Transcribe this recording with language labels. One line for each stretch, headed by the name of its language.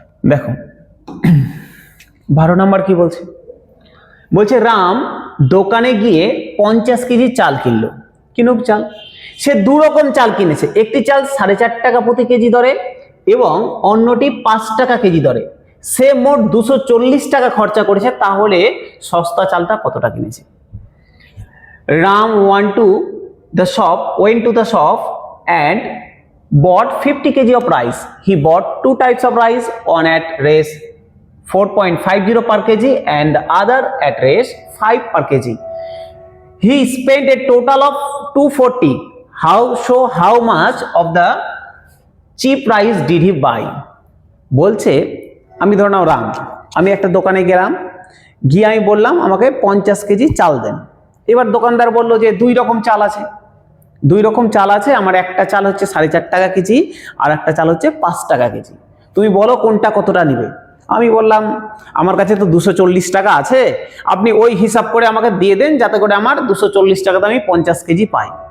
Bangla: দেখো 12 নম্বর কি বলছে? বলছে রাম দোকানে গিয়ে 50 কেজি চাল কিনলো। কিনুক চাল। সে 2 রকম চাল কিনেছে, একটি চাল 4.5 টাকা প্রতি কেজি দরে এবং অন্যটি 5 টাকা কেজি দরে। সে মোট 240 টাকা খরচা করেছে, তাহলে সস্তা চালটা কতটা কিনেছে?
English: Ram went to the shop and bought 50 kg of rice. He bought 2 types of rice, one at rate 4.50 per kg and the other at rate 5 per kg. He spent a total of 240. How much of the cheap rice did he buy?
Bangla: বলছে আমি ধরে নাও রাম, আমি একটা দোকানে গেলাম, গিয়ে আমি বললাম আমাকে 50 কেজি চাল দেন। এবার দোকানদার বলল যে 2 রকম চাল আছে, 2 রকম চাল আছে, আমার একটা চাল হচ্ছে 4.5 টাকা কেজি, আর একটা চাল হচ্ছে 5 টাকা কেজি, তুমি বলো কোনটা কতটা নিবে। আমি বললাম আমার কাছে তো 240 টাকা আছে, আপনি ওই হিসাব করে আমাকে দিয়ে দেন যাতে করে আমার 240 টাকাতে আমি 50 কেজি পাই।